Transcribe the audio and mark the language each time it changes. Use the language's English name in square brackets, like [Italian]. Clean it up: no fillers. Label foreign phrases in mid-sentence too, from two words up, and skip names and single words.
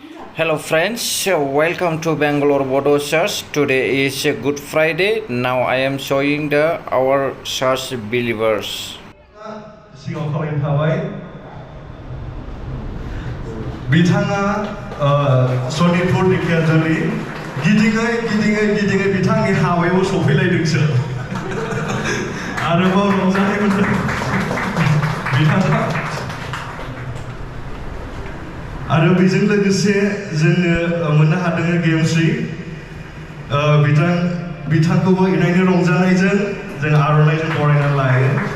[English] Hello friends, welcome to Bangalore Bodo Church. Today is Good Friday. Now I am showing our church believers. [Bodo] बिथाङा सनितपुर दिखियाजुलि गिदिङै बिथांनि हाबायाव सफैलायदोंसो आरोबाव रंजानाय मोनदों बिथाङा आरो बेजों लोगोसे जोङो मोननो हादों गेमस्रि बिथांखौबो इनायनो रंजानायजों जों आर'नाइजों बरायनानै लायो